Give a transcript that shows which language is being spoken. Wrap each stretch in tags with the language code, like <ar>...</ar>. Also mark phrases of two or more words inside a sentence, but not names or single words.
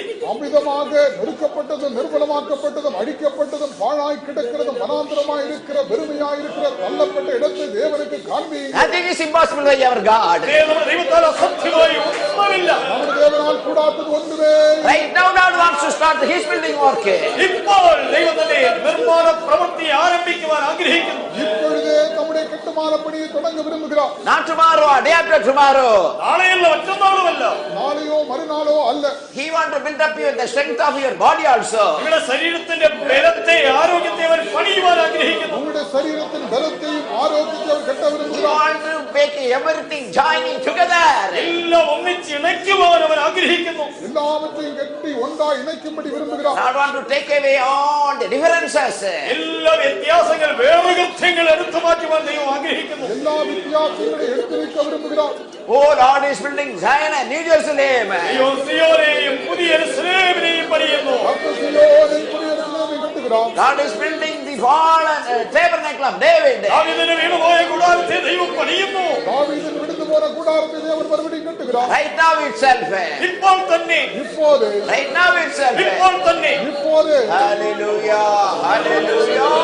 <ta>அமிதமாக நெருக்கப்பட்டதும் நிர்மூலமாக்கப்பட்டதும் அழிக்கப்பட்டதும் பாழாய் கிடக்கிறதும் வனாந்தரமாய் இருக்கிற வெறுமையாய் இருக்கிற தள்ளப்பட்ட இடத்தை தேவனுக்கு காண்பீங்க.</ta> <en>Nothing is impossible by our God.</en> <ml>ദൈവത്താൽ അസാധ്യമായി ഒന്നുമില്ല.</ml> <ta>നമ്മുടെ தேவனால் கூடாதது ஒன்றுமே.</ta> <en>Right now God wants to start his building work.</en> <ml>ഇപ്പോൾ ദൈവത്തിന്റെ നിർമ്മാണ പ്രവൃത്തി ആരംഭിക്കുവാൻ ആഗ്രഹിക്കുന്നു.</ml> <ta>இப்பொழுதே நம்முடைய கட்டுமான பணியை தொடங்க விரும்புகிறார்.</ta> <en>Not tomorrow or day after tomorrow.</en> <ml>നാളെയല്ല, മറ്റന്നാളുമല്ല.</ml> <ta>நாளையோ மறுநாளோ அல்ல.</ta> <en>He wants to build up the strength of your body also.</en> <ml>നിങ്ങളുടെ ശരീരത്തിന്റെ ബലത്തെ, ആരോഗ്യത്തെ അവൻ പണിയുവാൻ ആഗ്രഹിക്കുന്നു.</ml> <ta>உங்களுடைய சரீரத்தின் பலத்தையும் ஆரோக்கியத்தை அவர் கட்ட</ta> <en>He</en> <ta>விரும்புகிறார்.</ta> <en>wants to make everything joining together.</en> <ml>എല്ലാം ഒന്നിച്ച് ഇണയ്ക്കുവാൻ അവൻ ആഗ്രഹിക്കുന്നു.</ml> <ta>எல்லாவற்றையும் கட்டி ஒன்றாய் இணைக்கும்படி விரும்புகிறார்.</ta> <en>God wants to take away all the differences.</en> <ml>എല്ലാ വ്യത്യാസങ്ങൾ, വേറുകൃത്യങ്ങൾ എടുത്തു മാറ്റുവാൻ ദൈവം ആഗ്രഹിക്കുന്നു.</ml> <ta>எல்லா வித்தியாசங்களையும் எடுத்து வைக்க விரும்புகிறார்.</ta> <en>Oh, Lord is building Zion and New Jerusalem.</en> <ml>ദൈവം സിയോനെയും പുതിയ യെരൂശലേമിനെയും പണിയുന്നു.</ml> <ta>கர்த்தர் சீயோனை புதிய எருசலேமை கட்டுகிறார்.</ta> <en>God is building the fallen tabernacle of David.</en> <ml>ദാവീദിന് വീണുപോയ കൂടാരത്തെ ദൈവം പണിയുന്നു.</ml> <ta>தாவீதின் விடுந்து போன கூடாரத்தை தேவன் மறுபடியும் கட்டுகிறார்.</ta> <en>Right now itself.</en> <ml>ഇപ്പോൾ തന്നെ,</ml> <ta>இப்போது</ta> <en>Right now itself.</en> <ml>ഇപ്പോൾ തന്നെ.</ml> <ta>இப்போது</ta> <en>Hallelujah. Hallelujah.</en>